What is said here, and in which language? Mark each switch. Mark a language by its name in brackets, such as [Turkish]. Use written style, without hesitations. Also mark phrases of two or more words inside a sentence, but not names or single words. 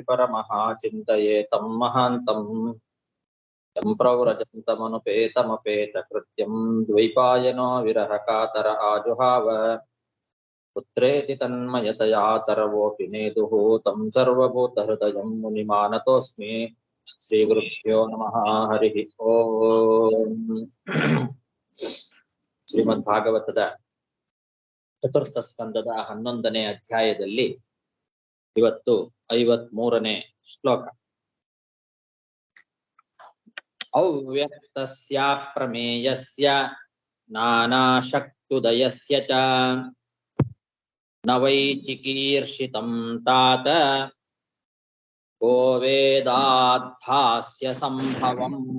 [Sanskrit] परमः चिन्तयेतं महान्तम् तं प्रव्रजन्तमनुपेतमपेतकृत्यं द्वैपायनो विरहकातर आजुहाव पुत्रेति तन्मयतया तरवोऽपि नेदुः तं सर्वभूतहृदयं मुनिमानतोऽस्मि श्रीगुरुभ्यो नमः हरिः ओम् [Kannada] ಶ್ರೀಮದ್ಭಾಗವತದ ಚತುರ್ಥ ಸ್ಕಂದದ 11ನೇ ಅಧ್ಯಾಯದಲ್ಲಿ ಇವತ್ತು 53ನೇ ಶ್ಲೋಕ. [Sanskrit] ಅವ್ಯಕ್ತಸ್ಯ ಪ್ರಮೇಯಸ್ಯ ನಾನಾಶಕ್ತ್ಯುದಯಸ್ಯ ಚ ನ ವೈ ಚಿಕೀರ್ಷಿತಂ ತಾತ ಕೋ ವೇದಾಧ್ಯಾಸ್ಯ ಸಂಭವಂ.